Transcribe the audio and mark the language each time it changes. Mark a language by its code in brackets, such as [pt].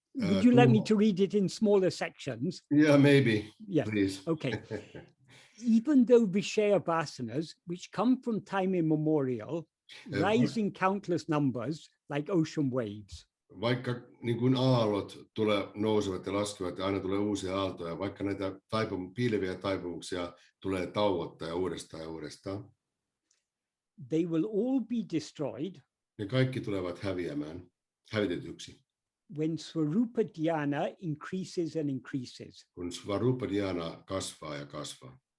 [en] Would you like me to read it in smaller sections? Yeah, maybe, yeah. Please. Okay. Even though Vishaya vasanas, which come from time immemorial, rise in countless numbers like ocean waves. [fi] Vaikka niin kuin aallot nousevat ja laskevat ja aina tulee uusia aaltoja, vaikka näitä piileviä taipumuksia tulee tauottaa ja uudestaan. [en] They will all be destroyed. [fi] Ne kaikki tulevat hävitetyksi. [en] When Swarupa Dhyana increases and increases. [fi] Kun Swarupa Dhyana kasvaa ja kasvaa.